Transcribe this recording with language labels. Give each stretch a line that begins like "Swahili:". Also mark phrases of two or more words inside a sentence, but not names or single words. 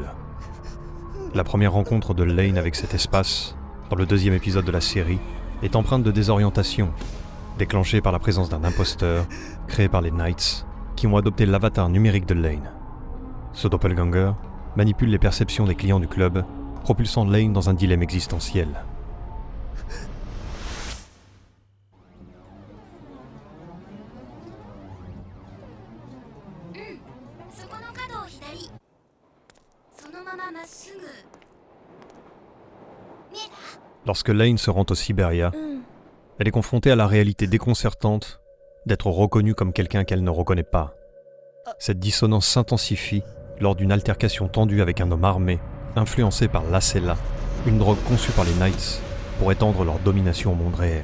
French: La première rencontre de Lane avec cet espace, dans le 2e épisode de la série, est empreinte de désorientation, déclenchée par la présence d'un imposteur, créé par les Knights, qui ont adopté l'avatar numérique de Lane. Ce doppelganger manipule les perceptions des clients du club, propulsant Lane dans un dilemme existentiel.
Japanese: そこの角を左。そのまままっすぐ。見えた？
French: Lorsque Lane se rend au Siberia, elle est confrontée à la réalité déconcertante d'être reconnue comme quelqu'un qu'elle ne reconnaît pas. Cette dissonance s'intensifie lors d'une altercation tendue avec un homme armé, influencé par l'Acela, une drogue conçue par les Knights pour étendre leur domination au monde réel.